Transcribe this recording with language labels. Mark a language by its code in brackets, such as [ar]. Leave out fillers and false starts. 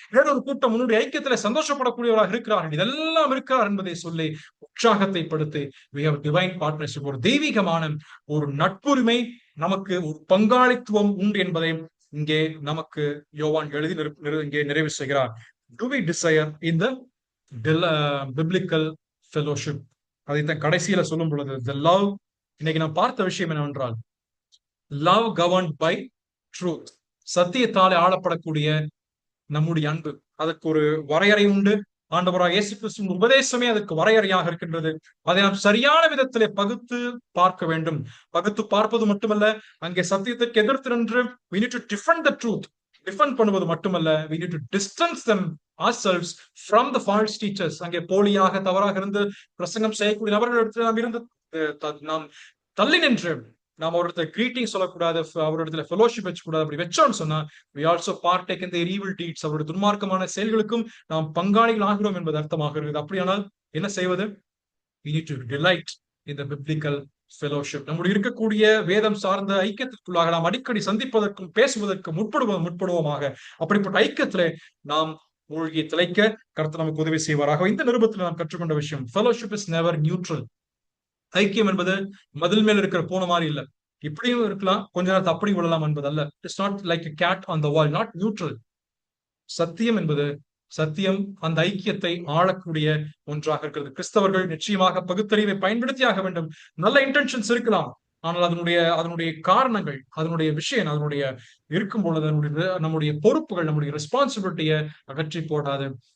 [ta] வேறொரு கூட்டம் உன்னுடைய ஐக்கியத்துல சந்தோஷப்படக்கூடியவராக இருக்கிறார்கள். இதெல்லாம் இருக்கிறார் என்பதை சொல்லி உற்சாகத்தை படுத்தி [en] we have divine partnership. [ta] ஒரு தெய்வீகமான ஒரு நட்புரிமை, நமக்கு ஒரு பங்காளித்துவம் உண்டு என்பதை இங்கே நமக்கு யோவான் எழுதி இங்கே நிறைவு செய்கிறார். [en] Do we desire in the biblical fellowship? [ta] அதைத்தான் கடைசியில சொல்லும் பொழுது the love. இன்னைக்கு நான் பார்த்த விஷயம் என்னவென்றால் [en] love governed by truth. [ta] சத்தியத்தாலே ஆளப்படக்கூடிய நம்முடைய அன்பு, அதற்கு ஒரு வரையறை உண்டு. ஆண்டவராக இயேசு கிறிஸ்துவின் உபதேசமே அதற்கு வரையறையாக இருக்கின்றது. அதை நாம் சரியான விதத்திலே பகுத்து பார்க்க வேண்டும். பகுத்து பார்ப்பது மட்டுமல்ல, அங்கே சத்தியத்திற்கு எதிர்த்து நின்று [en] we need to defend the truth. [ta] Defend பண்ணுவது மட்டுமல்ல, [en] we need to distance them ourselves from the false teachers. [ta] அங்கே போலியாக தவறாக இருந்து பிரசங்கம் செய்யக்கூடிய நபர்களிடத்தில் நாம் இருந்து நாம் தள்ளி நின்று நாம் அவரிடத்துல கிரீட்டிங் சொல்லக்கூடாது, அவரிடத்துல ஃபெலோஷிப் வச்சுக்கூடாது. அப்படி வச்சோம்னு சொன்னா [en] we also partake in their evil deeds. [ta] அவருடைய துன்மார்க்கமான செயல்களுக்கும் நாம் பங்காளிகள் ஆகிறோம் என்பது அர்த்தமாக இருக்குது. அப்படியானால் என்ன செய்வது? [en] we need to delight in the biblical fellowship. [ta] நம்முடைய இருக்கக்கூடிய வேதம் சார்ந்த ஐக்கியத்திற்குள்ளாக நாம் அடிக்கடி சந்திப்பதற்கும் பேசுவதற்கும் முற்படுவோமாக. அப்படிப்பட்ட ஐக்கியத்திலே நாம் மூழ்கி திளைக்க கர்த்தர் நமக்கு உதவி செய்வாராக. இந்த நிருபத்தில் நாம் கற்றுக்கொண்ட விஷயம், [en] fellowship is never neutral. [ta] ஐக்கியம் என்பது மதில் மேல் இருக்கிற பூனை மாதிரி இல்ல. இப்படியும் இருக்கலாம், கொஞ்ச நேரத்தை அப்படி விடலாம் என்பது அல்ல. [en] It's not like a cat on the wall, not neutral. [ta] சத்தியம் என்பது, சத்தியம் அந்த ஐக்கியத்தை ஆளக்கூடிய ஒன்றாக இருக்கிறது. கிறிஸ்தவர்கள் நிச்சயமாக பகுத்தறிவை பயன்படுத்தியாக வேண்டும். நல்ல இன்டென்ஷன்ஸ் இருக்கலாம், ஆனால் அதனுடைய காரணங்கள், அதனுடைய விஷயம், அதனுடைய இருக்கும் பொழுது நம்முடைய பொறுப்புகள், நம்முடைய ரெஸ்பான்சிபிலிட்டியை அகற்றி போடாது.